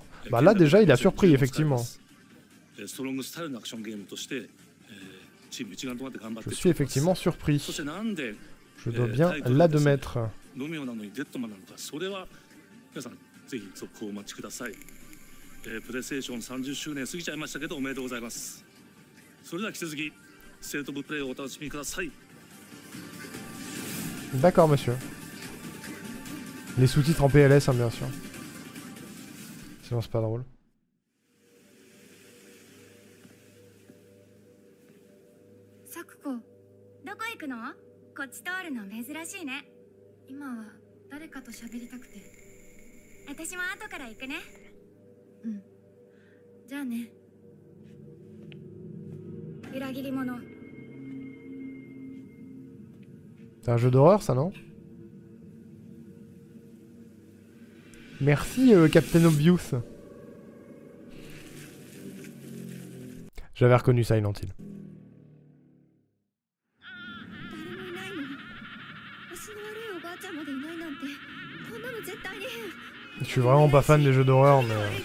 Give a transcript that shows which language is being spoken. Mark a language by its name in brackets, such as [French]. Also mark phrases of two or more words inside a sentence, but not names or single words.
[French] Bah là déjà il a surpris effectivement. Je suis effectivement surpris. Je dois bien l'admettre. [Japanese] プレイステーション30周年過ぎちゃいましたけどおめでとうございます。それでは引き続きステートオブプレイをお楽しみください。 [French] D'accord, monsieur. Les sous-titres en PLS, hein, bien sûr. Sinon, c'est pas drôle. [Japanese] サクコ、どこ行くの？こっち通るの珍しいね。今は誰かと喋りたくて。私も後から行くね。うん。じゃあね。裏切り者。 [French] C'est un jeu d'horreur, ça, non? Merci, Captain Obvious. J'avais reconnu Silent Hill. Je suis vraiment pas fan des jeux d'horreur, mais...